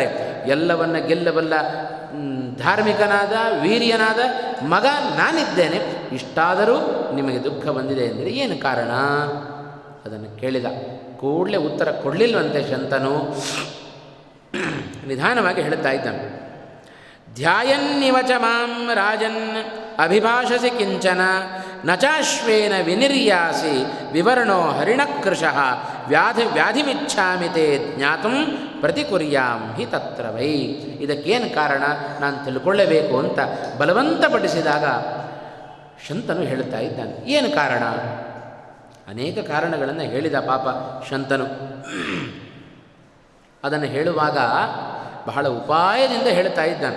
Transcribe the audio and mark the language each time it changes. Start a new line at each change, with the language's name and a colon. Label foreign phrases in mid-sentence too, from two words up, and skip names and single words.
Kannada: ಎಲ್ಲವನ್ನ ಗೆಲ್ಲಬಲ್ಲ ಧಾರ್ಮಿಕನಾದ ವೀರ್ಯನಾದ ಮಗ ನಾನಿದ್ದೇನೆ. ಇಷ್ಟಾದರೂ ನಿಮಗೆ ದುಃಖ ಬಂದಿದೆ ಎಂದರೆ ಏನು ಕಾರಣ? ಅದನ್ನು ಕೇಳಿದ ಕೂಡಲೇ ಉತ್ತರ ಕೊಡಲಿಲ್ವಂತೆ ಶಂತನು. ನಿಧಾನವಾಗಿ ಹೇಳ್ತಾ ಇದ್ದಾನೆ.
Sanskrit: ಧ್ಯಾಯನ್ನಿವಚ ಮಾಂ ರಾಜನ್ ಅಭಿಭಾಷಸಿ ಕಿಂಚನ ನಚಾಶ್ವೇನ ವಿನಿರ್ಯಾಸಿ ವಿವರ್ಣೋ ಹರಿಣಕೃಶಃ ವ್ಯಾಧಿಮಿಚ್ಛಾಮಿ ತೇ ಜ್ಞಾತುಂ ಪ್ರತಿಕುರ್ಯಾಂ ಹಿ ತತ್ರ ವೈ.
Kannada: ಇದಕ್ಕೇನು ಕಾರಣ ನಾನು ತಿಳ್ಕೊಳ್ಳಬೇಕು ಅಂತ ಬಲವಂತಪಡಿಸಿದಾಗ ಶಂತನು ಹೇಳ್ತಾ ಇದ್ದಾನೆ. ಏನು ಕಾರಣ? ಅನೇಕ ಕಾರಣಗಳನ್ನು ಹೇಳಿದ ಪಾಪ ಶಂತನು. ಅದನ್ನು ಹೇಳುವಾಗ ಬಹಳ ಉಪಾಯದಿಂದ ಹೇಳ್ತಾ ಇದ್ದಾನೆ.